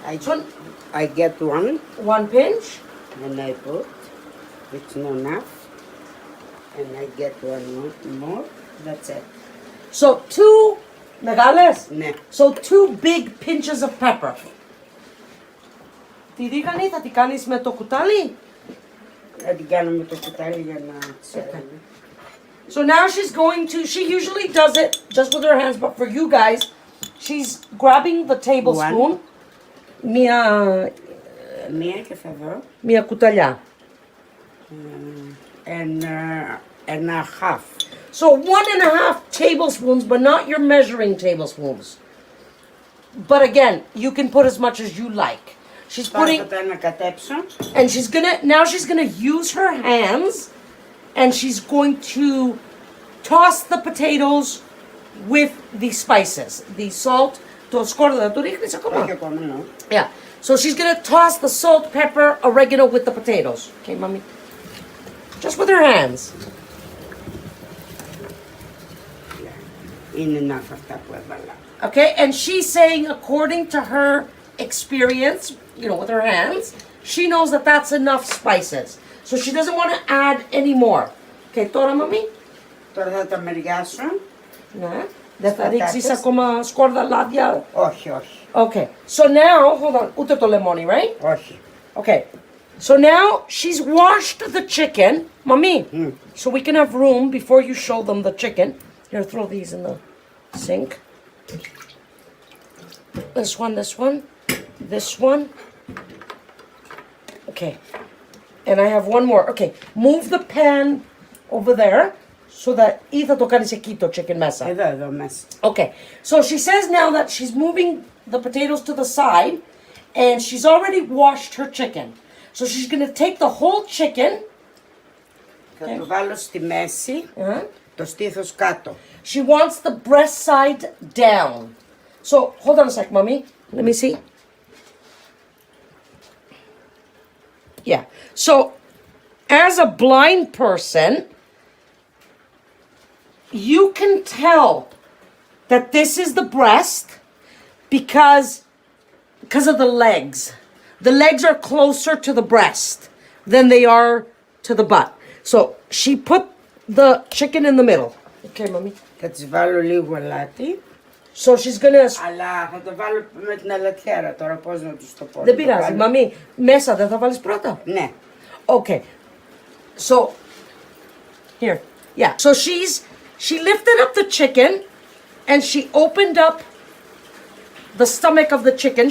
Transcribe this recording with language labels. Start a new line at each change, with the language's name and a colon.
English: I, I get One pinch. and I put. It's not enough. And I get one more. That's it. So two megales.
Greek: Ναι.
English: So two big pinches of pepper.
Greek: Τι δίγανη, θα τι κάνεις με το κουτάλι? Θα την κάνω με το κουτάλι για να ξέρουμε.
English: So now she's going to, she usually does it just with her hands, but for you guys, she's grabbing the tablespoon.
Greek: Μία Μία και θα δω. Μία κουταλιά.
English: And a half. So 1.5 tablespoons, but not your measuring tablespoons. But again, you can put as much as you like. She's putting,
Greek: Θα τα ανακατέψω.
English: and she's gonna use her hands, and she's going to toss the potatoes with the spices, the salt.
Greek: Το σκόρδα, το ρίχνεις ακόμα? Όχι ακόμα,
English: no. Yeah. So she's gonna toss the salt, pepper, oregano with the potatoes. Okay, mommy. Just with her hands.
Greek: Είναι
English: enough
Greek: αυτά που έβαλα.
English: Okay, and she's saying according to her experience, you know, with her hands, she knows that that's enough spices. So she doesn't want to add any more. Okay,
Greek: τώρα,
English: mommy.
Greek: Τώρα θα τα μεριάσω. Ναι. Δεν θα Πατάτες. ρίξεις ακόμα σκόρδα, λάδια. Όχι, όχι.
English: Okay, so now, hold on,
Greek: ούτε το λεμόνι,
English: right?
Greek: Όχι.
English: Okay, so now she's washed the chicken. Mommy, so we can have room before you show them the chicken. Here, throw these in the sink. This one, this one. Okay, and I have one more. Okay, move the pan over there so that
Greek: ή θα το κάνεις εκεί το
English: chicken
Greek: μέσα. Εδώ μέσα.
English: Okay, so she says now that she's moving the potatoes to the side and she's already washed her chicken. So she's going to take the whole chicken.
Greek: Θα το βάλω στη μέση, το στήθος κάτω.
English: She wants the breast side down. So hold on a sec, mommy. Let me see. Yeah. So as a blind person, you can tell that this is the breast because of the legs. The legs are closer to the breast than they are to the butt. So she put the chicken in the middle. Okay, mommy.
Greek: Θα τις βάλω λίγο αλάτι.
English: So she's gonna.
Greek: Αλλά θα το βάλω με την αλατιέρα τώρα, πώς να τους το πω. Δεν πειράζει, μαμί. Μέσα δεν θα βάλεις πρώτα. Ναι.
English: Okay. So here. Yeah. So she lifted up the chicken and she opened up the stomach of the chicken.